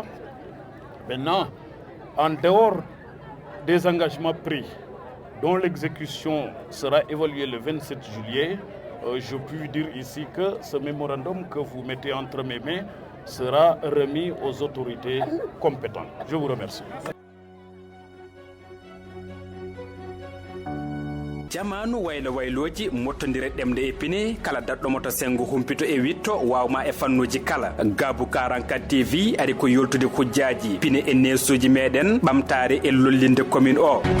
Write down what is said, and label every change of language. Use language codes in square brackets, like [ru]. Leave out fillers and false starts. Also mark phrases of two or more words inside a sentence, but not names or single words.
[fr] Maintenant, en dehors des engagements pris, dont l'exécution sera évaluée le 27 juillet, je puis dire ici que ce mémorandum que vous mettez entre mes mains sera remis aux autorités compétentes. Je vous remercie. [ff] jamanu waylo wayloji mottodire ɗemde e pine kala daɗɗo moto sengo humpito e witto wawma e fannuji kala Gabou 44 TV ari ko yoltude hujjaji pine e nesuji meɗen ɓamtare e lollinde commune o.